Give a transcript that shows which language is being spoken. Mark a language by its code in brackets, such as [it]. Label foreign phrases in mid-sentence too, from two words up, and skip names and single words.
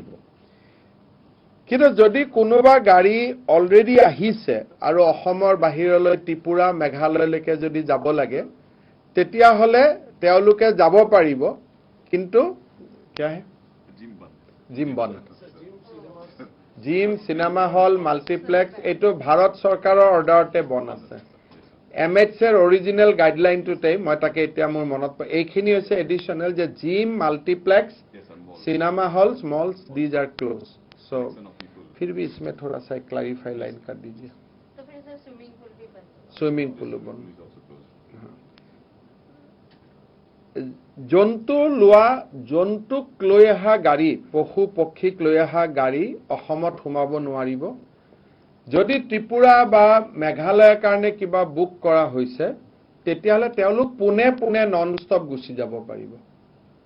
[as] কিন্তু যদি কোনোবা গাড়ী অলৰেডি আহিছে আৰু অসমৰ বাহিৰলৈ ত্ৰিপুৰা, মেঘালয়লৈকে যদি যাব লাগে, তেতিয়াহ'লে তেওঁলোকে যাব পাৰিব, কিন্তু জিম বন্ধ। জিম, [en] cinema hall, [as] মাল্টিপ্লেক্স, এইটো ভাৰত চৰকাৰৰ অৰ্ডাৰতে বন্ধ আছে। MHৰ অৰিজিনেল গাইডলাইনটোতেই, মই তাকে এতিয়া মোৰ মনত এইখিনি হৈছে এডিশ্যনেল, যে জিম, মাল্টিপ্লেক্স, [en] cinema halls, malls, these are close. [hi] सो फिर भी इसमें थोड़ा सा क्लैरिफाई लाइन कर दीजिए। तो फिर सर [en] swimming pool [hi] भी बंद? [en] swimming pool [hi] बंद। [as] জন্তু লোৱা, জন্তুক লৈ অহা গাড়ী, পশু পক্ষীক লৈ অহা গাড়ী অসমত সোমাব নোৱাৰিব। যদি ত্ৰিপুৰা বা মেঘালয়ৰ কাৰণে কিবা বুক কৰা হৈছে, তেতিয়াহ'লে তেওঁলোক পোনে পোনে [en] non stop [as] গুচি যাব পাৰিব।